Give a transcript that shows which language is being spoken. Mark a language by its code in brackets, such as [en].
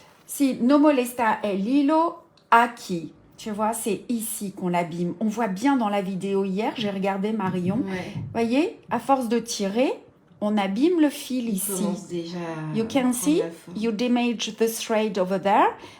[es] Si no molesta el hilo aquí. [fr] Tu vois, c'est ici qu'on l'abîme. On voit bien dans la vidéo hier, j'ai regardé Marion. Ouais. Voyez, à force de tirer, on abîme le fil ici. Déjà [en] You can see, you damage the thread over there.